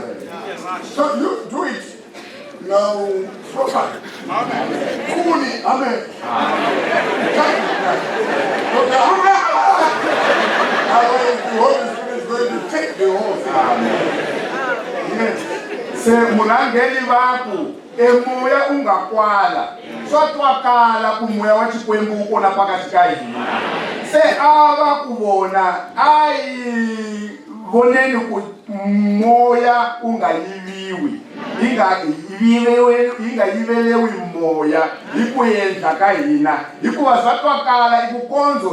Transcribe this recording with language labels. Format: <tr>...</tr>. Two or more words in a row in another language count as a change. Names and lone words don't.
<en>So you do it now properly. Fully. Amen. Otherwise the Holy Spirit is going to take the whole thing. Yes.</en> <ts>se murangeli vaku emoya ungakwala swa twakala ku moya wa Xikwembu wu kona pakati ka hina se ava ku vona ai voneni ku moya u nga yiviwi yi nga yivelewi moya hi ku endla ka hina hikuva swa twakala hi ku kondzo</ts>